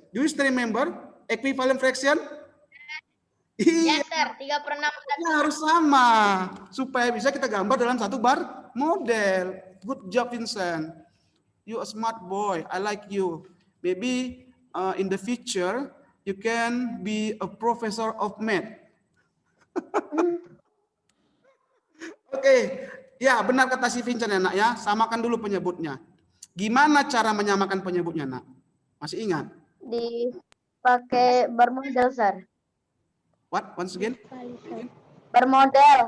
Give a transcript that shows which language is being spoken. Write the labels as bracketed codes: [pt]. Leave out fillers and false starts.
[en] Do you still remember equivalent fraction? [id] Iya, [en] Yes, Sir. 3/6. [id] harus sama supaya bisa kita gambar dalam satu bar model. [en] Good job, Vincent. You a smart boy. I like you. Maybe in the future you can be a professor of math. [id] Oke, ya benar kata si Vincent ya nak ya, samakan dulu penyebutnya. Gimana cara menyamakan penyebutnya nak? Masih ingat? Dipakai bermodel, Sir. [en] What? Once again? [id] Bermodel.